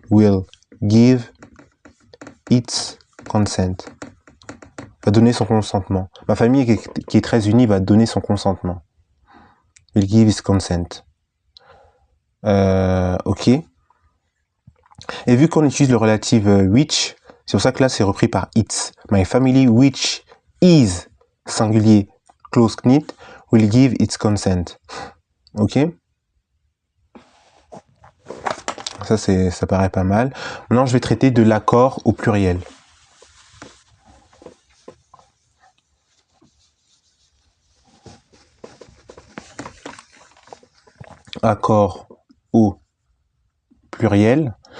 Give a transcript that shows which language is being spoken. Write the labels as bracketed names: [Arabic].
[English] Will give its consent. [French] Va donner son consentement. Ma famille qui est très unie va donner son consentement. [English] Will give its consent. [French] Ok. Et vu qu'on utilise le relatif which, c'est pour ça que là c'est repris par its. [English] My family which is singulier close knit will give its consent. Ok. [French] ça paraît pas mal. Maintenant, je vais traiter de l'accord au pluriel. Accord au pluriel.